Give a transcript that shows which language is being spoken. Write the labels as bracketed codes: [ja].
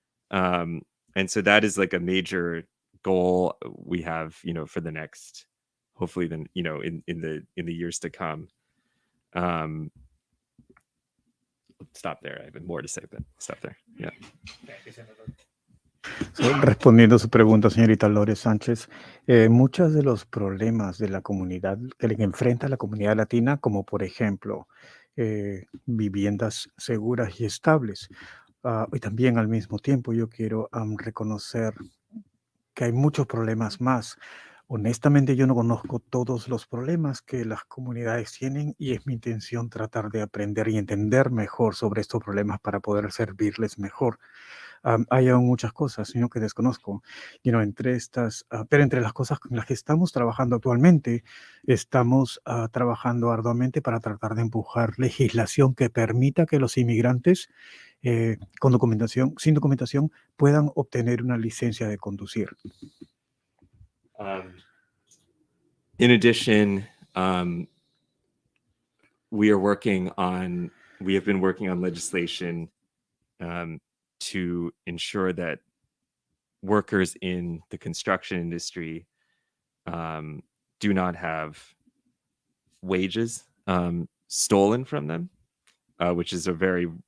[en] And so that is like a major goal we have, for the next, hopefully then, in the years to come. Stop there. I have more to say, but stop there. Yeah. [es] Respondiendo a su pregunta, señorita Lore Sánchez, muchos de los problemas de la comunidad que le enfrenta la comunidad latina, como por ejemplo viviendas seguras y estables, y también al mismo tiempo yo quiero reconocer que hay muchos problemas más. Honestamente, yo no conozco todos los problemas que las comunidades tienen y es mi intención tratar de aprender y entender mejor sobre estos problemas para poder servirles mejor. Hay aún muchas cosas, sino que desconozco. Entre estas, pero entre las cosas con las que estamos trabajando actualmente, estamos trabajando arduamente para tratar de empujar legislación que permita que los inmigrantes sin documentación, puedan obtener una licencia de conducir. [en] In addition, we have been working on legislation to ensure that workers in the construction industry do not have wages stolen from them, which is a very